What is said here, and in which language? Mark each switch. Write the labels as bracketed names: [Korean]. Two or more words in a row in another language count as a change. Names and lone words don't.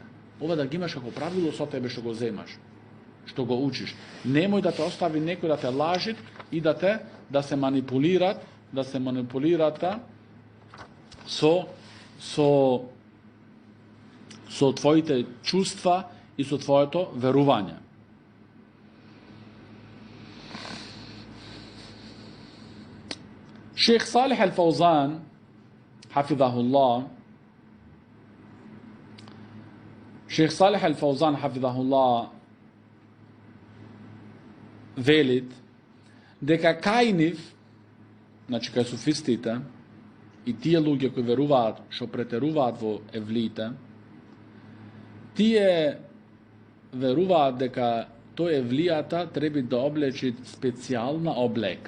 [Macedonian] Ова да ги имаш како правило со тебе што го земаш, што го учиш. Немој да те остави некој да те лажи и да се манипулират, со твоите чувства и со твоето верување. Шейх Салих Ал-Фаузан хафизахуллах, Шейх Салих Ал-Фаузан хафизахуллах велит дека кај нив, значи кај суфистите и тие луѓе кои веруваат, што претеруваат во евлиите, тие веруваат дека тој евлијата треба да облечи специјална облека.